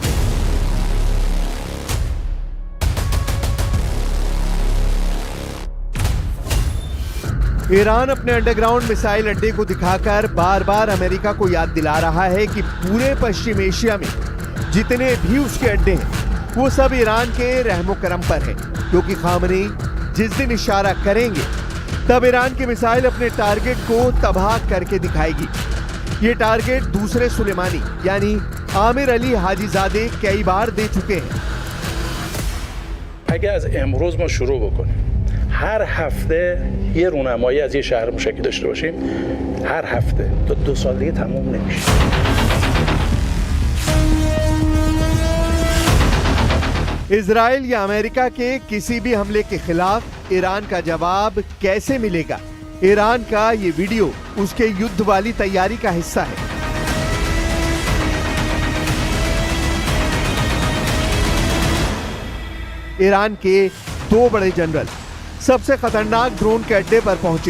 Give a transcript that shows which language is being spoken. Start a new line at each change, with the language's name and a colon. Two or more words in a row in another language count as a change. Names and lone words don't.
Hindi: ईरान अपने
English: underground missile
Hindi: अड्डे को दिखाकर बार बार अमेरिका को याद दिला रहा है कि पूरे पश्चिम एशिया में जितने भी उसके अड्डे हैं वो सब ईरान के रहमो करम पर है, क्योंकि खामनेई जिस दिन इशारा करेंगे तब ईरान की मिसाइल अपने टारगेट को तबाह करके दिखाएगी। ये टारगेट दूसरे सुलेमानी यानी आमिर अली हाजीजादे कई बार दे चुके हैं।
Persian: اگه از امروز ما شروع بکنیم هر هفته یه رونمایی از یه شهر موشکی داشته باشیم، هر هفته تا 2 سال دیگه تموم نمیشه.
Hindi: इजराइल या अमेरिका के किसी भी हमले के खिलाफ ईरान का जवाब कैसे मिलेगा? ईरान का ये वीडियो उसके युद्ध वाली तैयारी का हिस्सा है। ईरान के 2 बड़े जनरल सबसे खतरनाक ड्रोन के अड्डे पर पहुंचे।